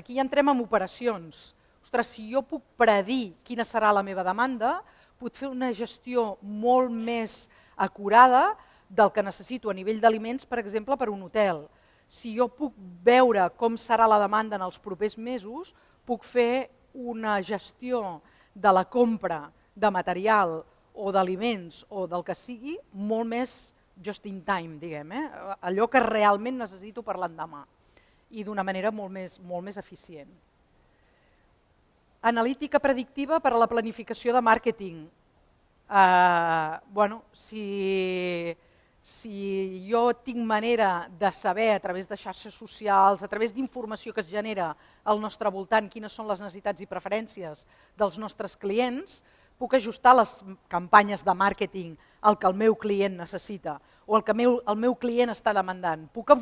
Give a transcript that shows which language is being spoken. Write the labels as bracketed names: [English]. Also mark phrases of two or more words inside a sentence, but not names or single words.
[Catalan] Aquí ja entrem en operacions. Ostres, si jo puc predir quina serà la meva demanda, puc fer una gestió molt més acurada del que necessito a nivell d'aliments, per exemple, per un hotel. Si jo puc veure com serà la demanda en els propers mesos, puc fer una gestió de la compra de material o d'aliments o del que sigui molt més [English] just in time, [Catalan] diguem, allò que realment necessito per l'endemà i d'una manera molt més eficient. Analítica predictiva per a la planificació de màrqueting. Si jo tinc manera de saber a través de xarxes socials, a través d'informació que es genera al nostre voltant, quines són les necessitats i preferències dels nostres clients, puc ajustar les campanyes de màrqueting al que el meu client necessita o el que el meu client està demandant.